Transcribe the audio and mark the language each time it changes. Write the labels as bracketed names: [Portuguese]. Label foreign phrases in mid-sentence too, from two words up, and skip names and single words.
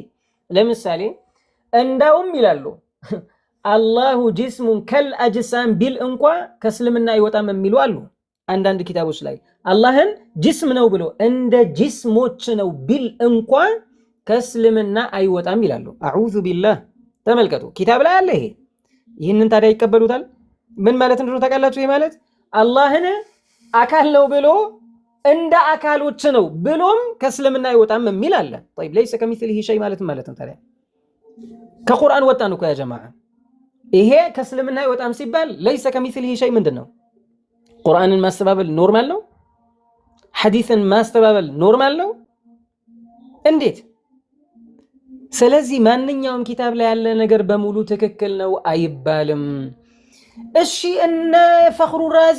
[Amharic] ለምሳሌ እንዳውም ይላሉ [Arabic] الله جسم كالأجسام [Amharic] ቢል እንኳ ከእስልምና አይወጣም የሚሉ አሉ። አንዳንድ ኪታቦች ላይ አላህን ጅስም ነው ብሎ እንደ ጅስሞች ነው ቢል እንኳን ከእስልምና አይወጣም ይላሉ። [Arabic] أعوذ بالله። [Amharic] ተመልከቱ፣ ኪታብ ላይ አለ ይሄ። ይህንን ታዲያ ይቀበሉታል? ምን ማለት እንደሆነ ታውቃላችሁ? ይሄ ማለት አላህን አካል ነው ብሎ እንደ አካሎች ነው ብሎም ከእስልምና አይወጣም የሚል አለ። [Arabic] طيب ليس كمثله شيء [Amharic] ማለት ነው ታዲያ ከቁርአን ወጣን እኮ [Arabic] يا جماعة። [Amharic] ይሄ ከእስልምና አይወጣም ሲባል [Arabic] ليس كمثله شيء [Amharic] ምንድን ነው? ቁርአንን ማስተባበል ኖርማል ነው? ሐዲስን ማስተባበል ኖርማል ነው? እንዴት? ስለዚህ ማንኛውም ኪታብ ላይ ያለ ነገር በሙሉ ትክክል ነው አይባልም። እሺ እነ ፈኽሩ ራዚ